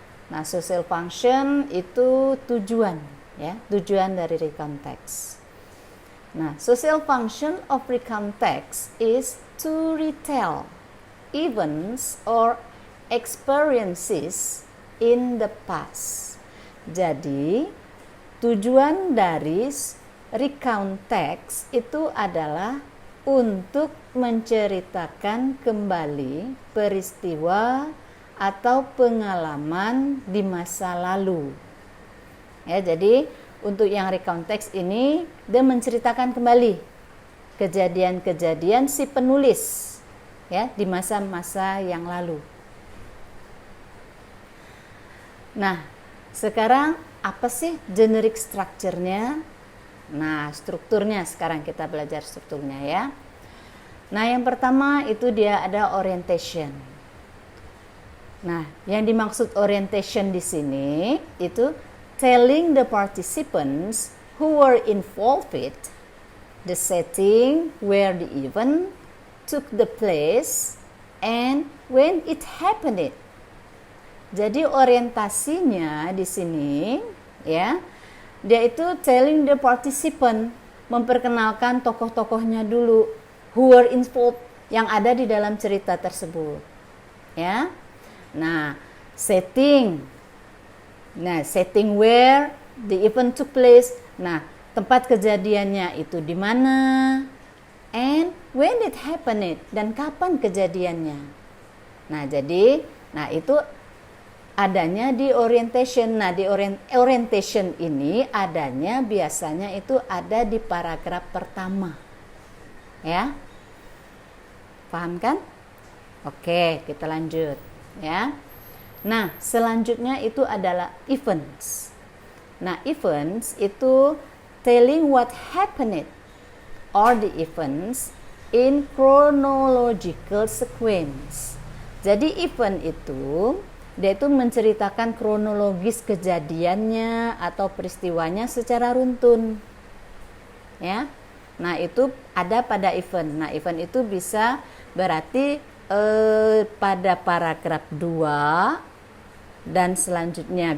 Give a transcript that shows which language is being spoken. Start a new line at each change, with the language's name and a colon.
Indonesian: Nah, social function itu tujuan, ya, tujuan dari recount text.
English: Nah, social function of recount text is to retell events or experiences in the past.
Indonesian: Jadi, tujuan dari recount text itu adalah untuk menceritakan kembali peristiwa atau pengalaman di masa lalu. Ya, jadi untuk yang recount text ini dia menceritakan kembali kejadian-kejadian si penulis ya di masa-masa yang lalu. Nah, sekarang apa sih generic structure-nya? Nah, strukturnya sekarang kita belajar strukturnya ya. Nah, yang pertama itu dia ada orientation. Nah, yang dimaksud orientation di sini itu
English: telling the participants who were involved with the setting where the event took the place and when it happened.
Indonesian: Jadi orientasinya di sini ya, dia itu
English: telling the participant,
Indonesian: memperkenalkan tokoh-tokohnya dulu,
English: who were involved,
Indonesian: yang ada di dalam cerita tersebut. Ya. Nah, setting.
English: Nah, setting where the event took place.
Indonesian: Nah, tempat kejadiannya itu di mana?
English: And when it happened,
Indonesian: dan kapan kejadiannya. Nah, jadi itu adanya di orientation. Nah, di orientation ini adanya biasanya itu ada di paragraf pertama. Ya. Paham kan? Oke, kita lanjut ya. Nah, selanjutnya itu adalah events.
English: Nah, events itu telling what happened or the events in chronological sequence.
Indonesian: Jadi event itu dia itu menceritakan kronologis kejadiannya atau peristiwanya secara runtun. Ya. Nah, itu ada pada event. Nah, event itu bisa berarti pada paragraf 2 dan selanjutnya.